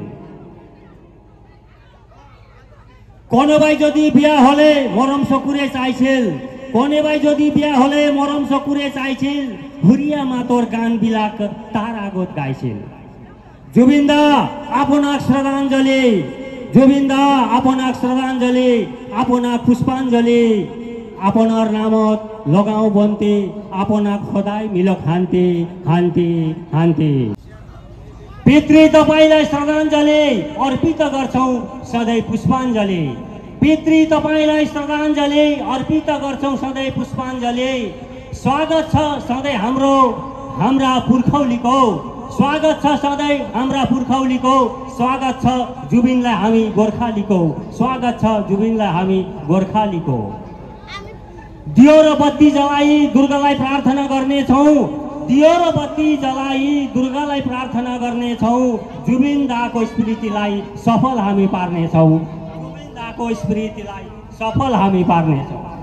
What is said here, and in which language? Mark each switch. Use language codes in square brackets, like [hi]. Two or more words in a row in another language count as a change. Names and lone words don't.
[as] কোনোবাই যদি বিয়া হলে মৰম চকুৰে চাইছিল কোনোবাই যদি বিয়া হলে মৰম চকুৰে চাইছিল হুৰিয়া মাতৰ গান বিলাক তাৰ আগত গাইছিল जुबिन दा আপোনাক শ্ৰদ্ধাঞ্জলি जुबिन दा আপোনাক শ্ৰদ্ধাঞ্জলি আপোনাক পুষ্পাঞ্জলি আপোনাৰ নামত লগাও বন্তি আপোনাক সদায় মিলক শান্তি শান্তি শান্তি পিতৃ [ne] तपाईलाई श्रद्धाञ्जली अर्पित गर्छौं सधैँ पुष्पाञ्जली पितृ तपाईलाई श्रद्धाञ्जली अर्पित गर्छौं सधैँ पुष्पाञ्जली स्वागत छ सधैँ हाम्रा पुर्खौलीको स्वागत छ सधैँ हाम्रा पुर्खौलीको स्वागत छ जुबिनलाई हामी गोर्खालीको स्वागत छ जुबिनलाई हामी गोर्खालीको दियो र बत्ती जलाई दुर्गालाई प्रार्थना गर्नेछौं दियो र बत्ती जलाई दुर्गालाई प्रार्थना गर्नेछौं जुबिन दाको स्मृतिलाई सफल हामी पार्नेछौं जुबिन दाको स्मृतिलाई सफल हामी पार्नेछौं